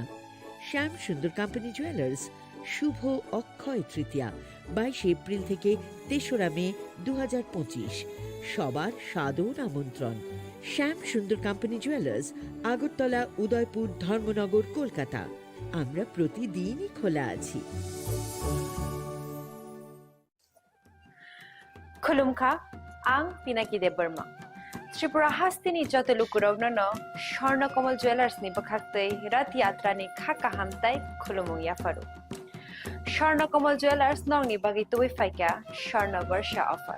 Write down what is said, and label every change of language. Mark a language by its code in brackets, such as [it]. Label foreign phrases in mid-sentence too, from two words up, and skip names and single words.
[bn] শ্যাম সুন্দর কোম্পানি জুয়েলার্স শুভ অক্ষয় তৃতীয়া 22 এপ্রিল থেকে 3রা মে 2025। সবার সাদর আমন্ত্রণ। শ্যাম সুন্দর কোম্পানি জুয়েলার্স, আগরতলা, উদয়পুর, ধর্মনগর, কলকাতা। আমরা প্রতিদিনই খোলা আছি। [trp] Khulumkha, ang Pinaki de Burma. Tripura hastini joto lukurovna no Sharna Komal Jewelers ni bakhaktei Rath Yatra ni khaka hamtai khulumung yafaru. Sharna Komal Jewelers nong ni bagi tuwi faika Sharna Varsha offer.